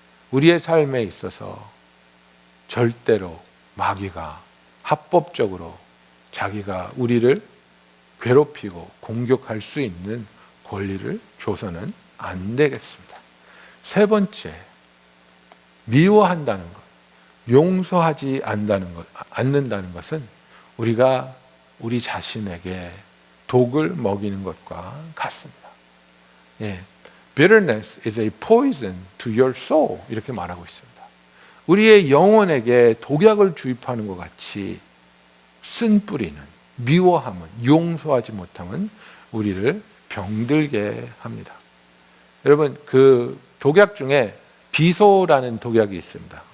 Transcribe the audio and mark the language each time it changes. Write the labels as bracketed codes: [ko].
[ko] 우리의 삶에 있어서 절대로 마귀가 합법적으로 자기가 우리를 괴롭히고 공격할 수 있는 권리를 줘서는 안 되겠습니다. 세 번째, 미워한다는 것, 용서하지 않는다는 것은 우리가 우리 자신에게 독을 먹이는 것과 같습니다. 예. [en] Bitterness is a poison to your soul. [ko] 이렇게 말하고 있습니다. 우리의 영혼에게 독약을 주입하는 것 같이 쓴뿌리는, 미워함은, 용서하지 못함은 우리를 병들게 합니다. 여러분, 그 독약 중에 비소라는 독약이 있습니다.